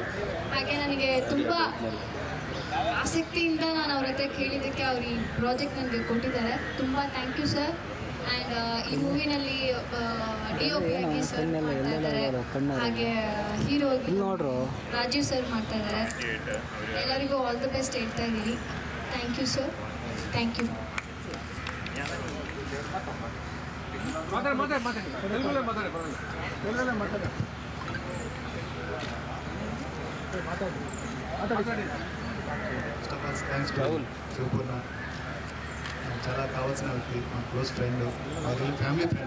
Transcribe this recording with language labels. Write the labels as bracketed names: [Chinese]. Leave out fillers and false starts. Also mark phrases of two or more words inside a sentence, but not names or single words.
[Kannada] ಹಾಗೆ ನನಗೆ ತುಂಬ ಆಸಕ್ತಿಯಿಂದ ನಾನು ಅವ್ರ ಹತ್ರ ಕೇಳಿದ್ದಕ್ಕೆ ಅವ್ರು ಈ ಪ್ರಾಜೆಕ್ಟ್ ನನಗೆ ಕೊಟ್ಟಿದ್ದಾರೆ. ತುಂಬ [English] thank you sir. [Kannada] ಆ್ಯಂಡ್ ಈ ಮೂವಿನಲ್ಲಿ DOP ಆಗಿ ಸರ್ ಮಾಡ್ತಾ ಇದ್ದಾರೆ, ಹಾಗೆ ಹೀರೋ ರಾಜೀವ್ ಸರ್ ಮಾಡ್ತಾ ಇದ್ದಾರೆ. ಎಲ್ಲರಿಗೂ [English] all the best [Kannada] ಹೇಳ್ತಾ ಇದ್ದೀನಿ. [English] thank you sir, thank you. thanks to [Telugu] శివపూర్ణ, చాలా కావాల్సిన వ్యక్తి, మా [English] close friend, [Telugu] మా [English] family friend.